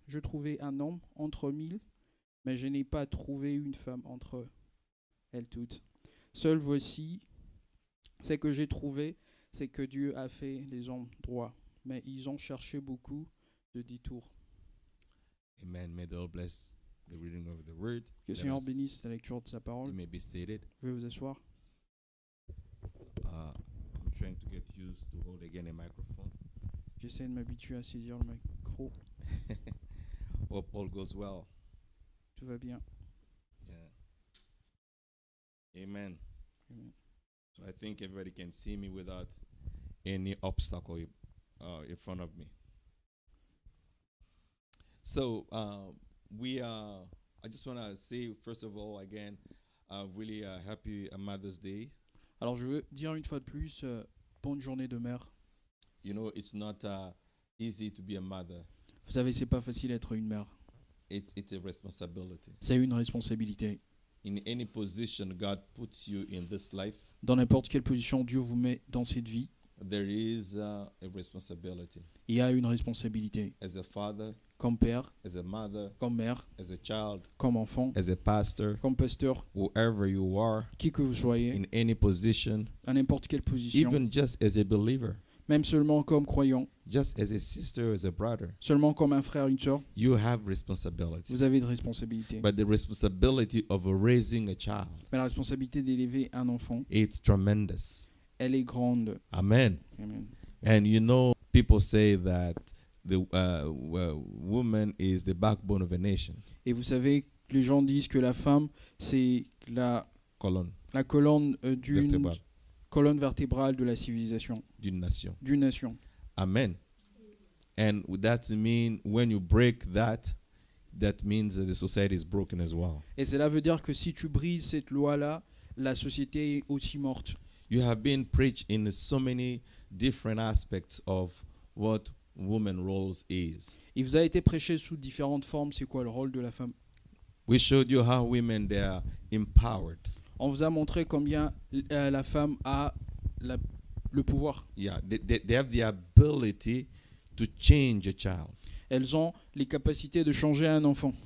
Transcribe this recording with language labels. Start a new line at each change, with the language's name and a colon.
French: Je trouvais un homme entre 1000, mais je n'ai pas trouvé une femme entre elles toutes. Seul voici, c'est que j'ai trouvé, c'est que Dieu a fait les hommes droits, mais ils ont cherché beaucoup de détours. Amen.
English: May the Lord bless the reading of the word.
French: Que le Seigneur bénisse la lecture de sa parole.
English: You may be seated.
French: Vous pouvez vous asseoir.
English: I'm trying to get used to hold again a microphone.
French: J'essaie de m'habituer à saisir le micro.
English: Hope all goes well.
French: Tout va bien.
English: Yeah. Amen.
French: Amen.
English: So I think everybody can see me without any obstacle in front of me. So I just want to say, first of all, again, really happy Mother's Day.
French: Alors je veux dire une fois de plus, bonne journée de mère.
English: You know, it's not easy to be a mother.
French: Vous savez, c'est pas facile d'être une mère.
English: It's a responsibility.
French: C'est une responsabilité.
English: in any position God puts you in this life,
French: dans n'importe quelle position Dieu vous met dans cette vie,
English: there is a responsibility.
French: il y a une responsabilité.
English: As a father,
French: Comme père,
English: as a mother,
French: comme mère,
English: as a child,
French: comme enfant,
English: as a pastor,
French: comme pasteur,
English: whoever you are,
French: qui que vous soyez,
English: in any position,
French: à n'importe quelle position,
English: even just as a believer,
French: même seulement comme croyant,
English: just as a sister, as a brother,
French: seulement comme un frère, une sœur,
English: you have responsibility.
French: vous avez de responsabilités.
English: But the responsibility of raising a child,
French: Mais la responsabilité d'élever un enfant,
English: it's tremendous.
French: elle est grande.
English: Amen.
French: Amen.
English: And you know, people say that the woman is the backbone of a nation.
French: Et vous savez, les gens disent que la femme, c'est la Colonne colonne vertébrale colonne vertébrale de la civilisation, d'une nation. d'une nation. Amen.
English: And that means when you break that, that means that the society is broken as well.
French: Et cela veut dire que si tu brises cette loi-là, la société est aussi morte.
English: You have been preached in so many different aspects of what woman roles is.
French: Il vous a été prêché sous différentes formes, c'est quoi le rôle de la femme.
English: We showed you how women, they are empowered.
French: On vous a montré combien la femme a le pouvoir.
English: Yeah, they have the ability to change a child.
French: Elles ont les capacités de changer un enfant.